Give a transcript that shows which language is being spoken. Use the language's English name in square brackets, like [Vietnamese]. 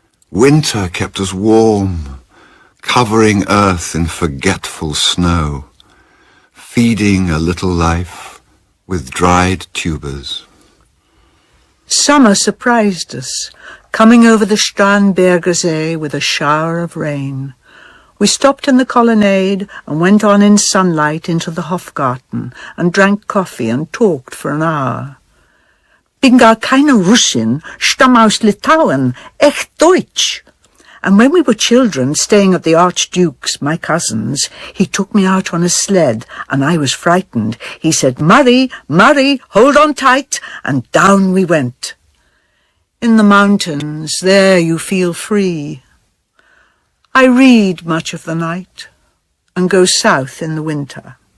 [English] Winter kept us warm, covering earth in forgetful snow, feeding a little life with dried tubers. Summer surprised us, coming over the Starnberger See with a shower of rain. We stopped in the colonnade and went on in sunlight into the Hofgarten and drank coffee and talked for an hour. [German] Bin gar keine Russin, stamm aus Litauen, echt Deutsch. [English] And when we were children, staying at the Archduke's, my cousin's, he took me out on a sled, and I was frightened. He said, "Murray, Murray, hold on tight," and down we went. In the mountains, there you feel free. I read much of the night, and go south in the winter.